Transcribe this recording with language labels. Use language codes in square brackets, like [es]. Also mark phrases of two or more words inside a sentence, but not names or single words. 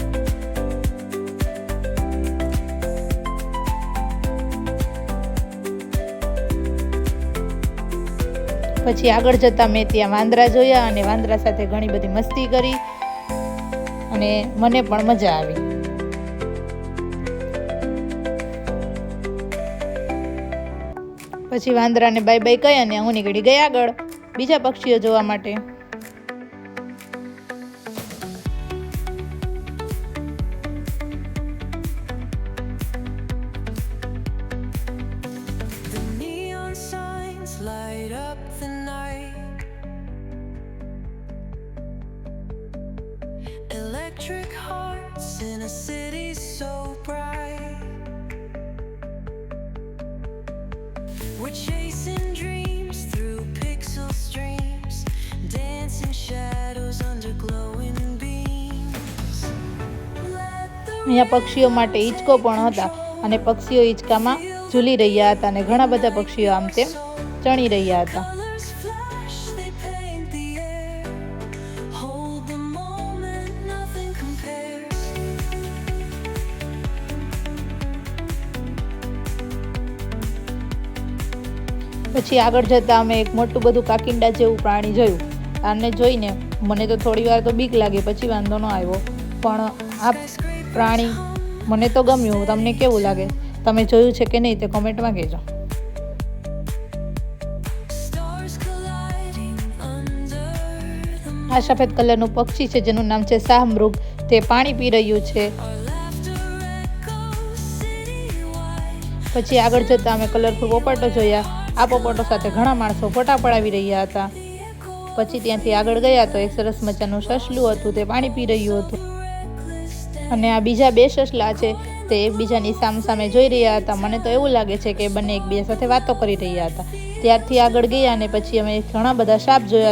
[gu] પછી આગળ જતાં મેં ત્યાં વાંદરા જોયા અને વાંદરા સાથે ઘણી બધી મસ્તી કરી અને મને પણ મજા આવી. પછી વાંદરાને [en] bye bye [gu] કહી અને હું નીકળી ગઈ આગળ બીજા પક્ષીઓ જોવા માટે. [en] Light up the night, electric hearts in a city so bright. We're chasing dreams through pixel streams, dancing shadows under glowing beams. [gu] અહીંયા પક્ષીઓ માટે હિંચકો પણ હતા અને પક્ષીઓ હિંચકામાં ઝૂલી રહ્યા હતા અને ઘણા બધા પક્ષીઓ આમ તેમ ચણી રહ્યા હતા. પછી આગળ જતાં અમે એક મોટું બધું કાકિંડા જેવું પ્રાણી જોયું. આને જોઈને મને તો થોડી વાર તો બીક લાગી, પછી વાંધો ન આવ્યો, પણ આ પ્રાણી મને તો ગમ્યું. તમને કેવું લાગે? તમે જોયું છે કે નહીં તે કોમેન્ટમાં કહેજો. [en] Stars colliding under the [gu] આ સફેદ કલરનું પક્ષી છે જેનું નામ છે શાહમૃગ. તે પાણી પી રહ્યું છે. [en] our laughter echoes citywide. [gu] પછી આગળ જતાં અમે કલરફુલ પોપટો જોયા. આ પોપટો સાથે ઘણા માણસો ફોટા પડાવી રહ્યા હતા. પછી ત્યાંથી આગળ ગયા તો એક સરસ મજાનું સસલું હતું, તે પાણી પી રહ્યું હતું. અને આ બીજા બે સસલા છે તે એકબીજાની સામસામે જોઈ રહ્યા હતા. મને તો એવું લાગે છે કે બંને એકબીજા સાથે વાતો કરી રહ્યા હતા. ત્યારથી આગળ ગયા અને પછી અમે ઘણા બધા સાપ જોયા.